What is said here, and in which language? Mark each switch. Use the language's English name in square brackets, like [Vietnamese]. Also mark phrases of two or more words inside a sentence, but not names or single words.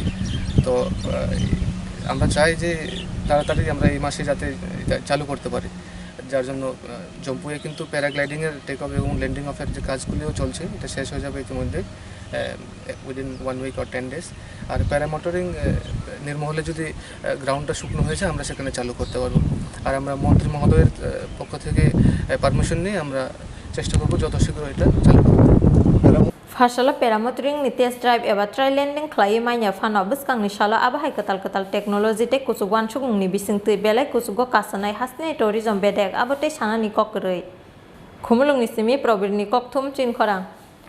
[Bangla] তো আমরা চাই যে তাড়াতাড়ি আমরা এই মাসে যাতে চালু করতে পারি, যার জন্য জম্পুয়ে কিন্তু প্যারাগ্লাইডিংয়ের [English] take off [Bangla] এবং [English] landing off [Bangla] যে কাজগুলিও চলছে, এটা শেষ হয়ে যাবে ইতিমধ্যে [English] within 1 week or 10 days. [Bangla] আর প্যারামোটরিং নির্মহলে যদি গ্রাউন্ডটা শুকনো হয়েছে আমরা সেখানে চালু করতে পারবো। আর আমরা মন্ত্রী মহোদয়ের পক্ষ থেকে পারমিশন নিয়ে আমরা চেষ্টা করবো যত শীঘ্র এটা চালু করতে। [Kok Borok] Phasalo Paramotoring ni [English] test drive [Kok Borok] eba [English] trial landing [Kok Borok] Khlaiwi Manliya phano bwskang ni salo abahai katal technology te kusugwan sugong ni bisingtui Belai kusugo kasanai hasni tourism bedek abote sanani kokrui Khumulwng ni simi probir ni kokthum Chini Khorang